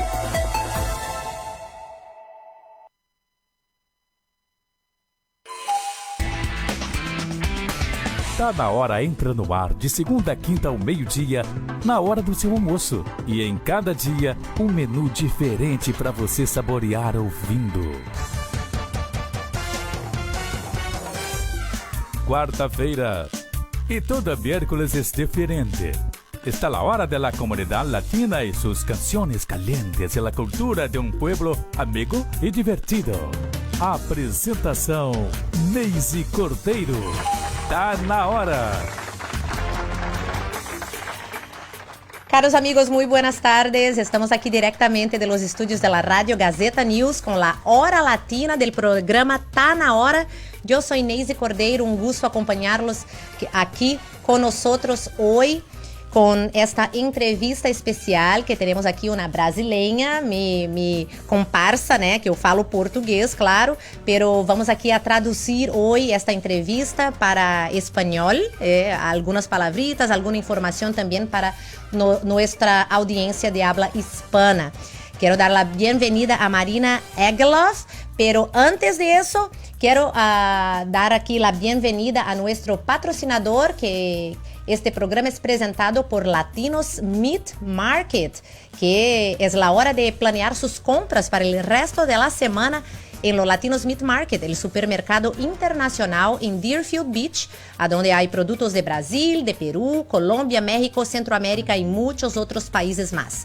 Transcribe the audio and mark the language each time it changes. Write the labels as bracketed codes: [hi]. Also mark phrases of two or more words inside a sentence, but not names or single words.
[pt] Tá na hora entra no ar de segunda a quinta ao meio-dia, na hora do seu almoço. E em cada dia, um menu diferente para você saborear ouvindo. Quarta-feira. [es] Y todo miércoles es diferente. Está la hora de la comunidad latina y sus canciones calientes y la cultura de un pueblo amigo y divertido. [pt] Apresentação Neise Cordeiro. Tá na hora. [es] Caros amigos, muy buenas tardes. Estamos aquí directamente de los estudios de la Radio Gazeta News con la hora latina del programa Tá na Hora. Yo soy Neise Cordeiro, un gusto acompañarlos aquí con nosotros hoy con esta entrevista especial [pt] que teremos aqui uma brasileira, me comparsa, né, que eu falo português, claro, pero vamos aqui a traduzir hoje esta entrevista para espanhol, algumas palavritas, alguma informação também para nossa audiência [es] de habla hispana. [pt] Quero dar a bem-vinda a Marina Egloff, [es] pero antes de eso, [pt] quero dar aqui a bem-vinda a nosso patrocinador, [es] que este programa es presentado por Latinos Meat Market, que es la hora de planear sus compras para el resto de la semana en los Latinos Meat Market, el supermercado internacional en Deerfield Beach, a donde hay productos de Brasil, de Perú, Colombia, México, Centroamérica y muchos otros países más.